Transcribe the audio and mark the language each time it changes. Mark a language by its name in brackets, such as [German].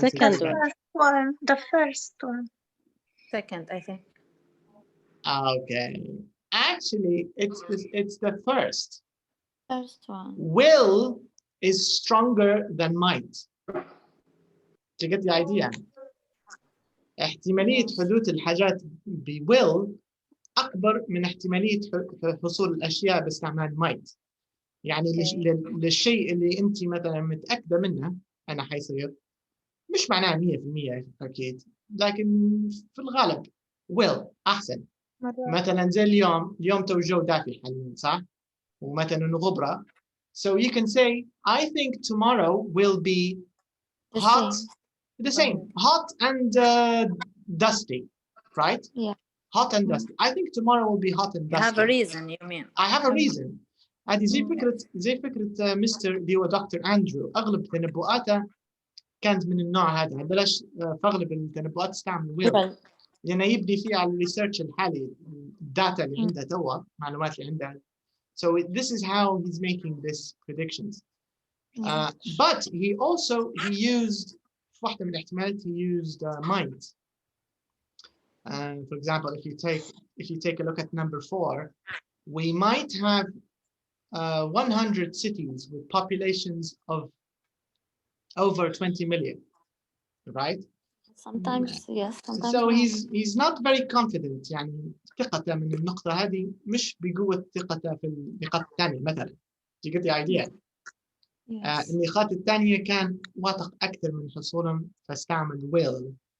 [English] Second one. The first one. Second, I think. Okay. Actually, it's the first. First one. Will is stronger than might. Do you get the idea? [Arabic] احتمالية حدوث الحاجات ب will أكبر من احتمالية حصول الأشياء باستعمال might. يعني للشيء اللي أنت مثلا متأكدة منه أنا حيصير، مش معناها 100% أكيد، لكن في الغالب will أحسن. مثلا زي اليوم تو الجو دافي حاليا صح؟ ومثلا غبرة. [English] So you can say I think tomorrow will be hot. The same. Hot and dusty, right? Yeah. Hot and dusty. I think tomorrow will be hot and dusty. Have a reason, you mean? I have a reason. [Arabic] هذه زي فكرة مستر اللي هو دكتور أندرو، أغلب تنبؤاته كانت من النوع هذا. بلاش في أغلب التنبؤات استعمل will لأنه يبني فيها على الريسيرش الحالي، الداتا اللي عنده توا، المعلومات اللي عنده. [English] So this is how he's making this predictions. But he used [Arabic] واحدة من الاحتمالات [English] he used might. For example, if you take a look at number 4, we might have 100 cities with populations of over 20 million, right? Sometimes yes, sometimes so no. he's not very confident. [Arabic] يعني ثقته من النقطة هذه مش بقوة ثقته في النقاط الثانية مثلا. [English] Do you get the idea? [Arabic] النقاط الثانية كان واثق أكثر من حصولهم فاستعمل will.